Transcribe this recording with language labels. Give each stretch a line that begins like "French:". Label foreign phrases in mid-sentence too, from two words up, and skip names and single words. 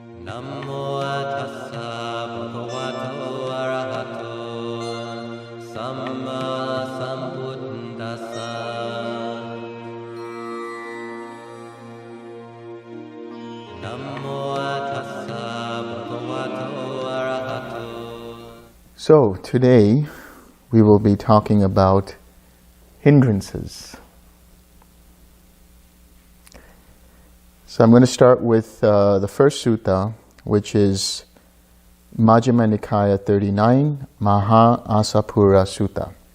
Pali: Namo tassa bhagavato arahato samma sambuddhassa. Namo tassa bhagavato arahato.
English: So today we will be talking about hindrances. So I'm going to start with the first sutta, which is Majjhima Nikaya 39, Maha-Assapura Sutta.